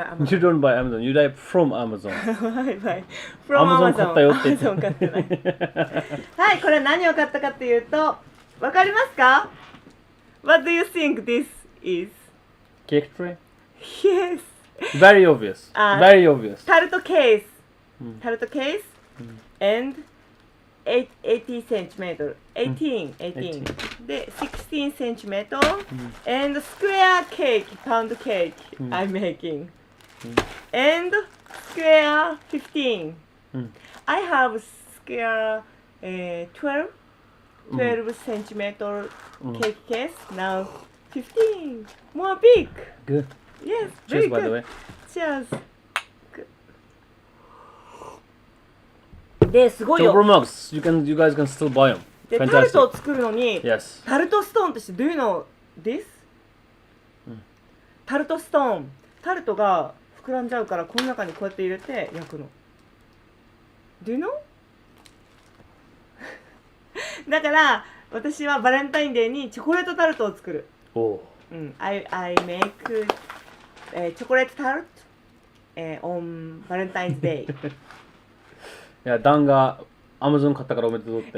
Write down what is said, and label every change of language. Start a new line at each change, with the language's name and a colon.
English: You don't buy Amazon, you buy from Amazon. I buy from Amazon.
Japanese: 買ったよって。 Amazon 買ってない。はい、これ何を買ったかっていうと、わかりますか？
English: What do you think this is? Cake tray? Yes. Very obvious. Very obvious. Taruto case. Taruto case and 80 centimeter. 18. で、16 centimeter and square cake, pound cake I'm making. And square 15. I have square 12 centimeter cake case. Now 15. More big. Good. Yes, Cheers, very by good. the way. Cheers.
Japanese: で、すごいよ。
English: ChocoPro mugs. You guys can still buy them.
Japanese: で、タルトを作るのに、
English: Yes.
Japanese: タルトストーンって知って、
English: Do you know this?
Japanese: タルトストーン。タルトが膨らんじゃうから、この中にこうやって入れて焼くの。
English: Do you know?
Japanese: だから、私はバレンタインデーにチョコレートタルトを作る。
English: I make chocolate tart on Valentine's Day.
Japanese: いや、ダンが Amazon 買ったからおめでとうって。